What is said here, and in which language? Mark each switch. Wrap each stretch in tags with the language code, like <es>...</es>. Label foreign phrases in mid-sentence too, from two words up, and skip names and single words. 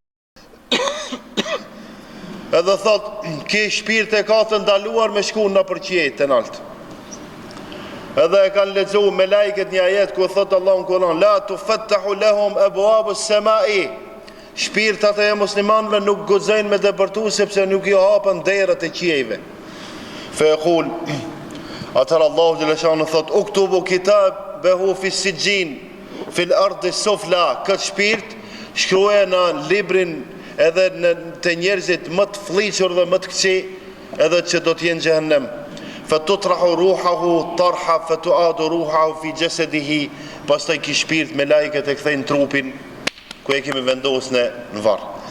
<sq>Edhe thot, ki shpirt e ka të ndaluar me shku në përqjet të naltë. Edhe e kanë lexuar me lajket një ajet ku thot Allah në Kur'an:</sq> <ar>لا تفتح لهم أبواب السماء.</ar> <sq>Shpirtat e muslimanëve nuk guxojnë me depërtu sepse nuk i hapen derrat e qiejve.</sq> <ar>فيقول, atëra الله جل شأنه thot: اكتبوا كتابه في سجين في الأرض السفلى.</ar> <sq>Këtë shpirt shkruaje në librin edhe të njerëzit më të fllihur dhe më të këqij, edhe që do të jenë në xhehenem.</sq> <ar>فتطرح روحه طرحا فتعاد روحه في جسده.</ar> <sq>Pastaj ky shpirt me lajket e kthejnë trupin ku e kemi vendosur në varr.</sq>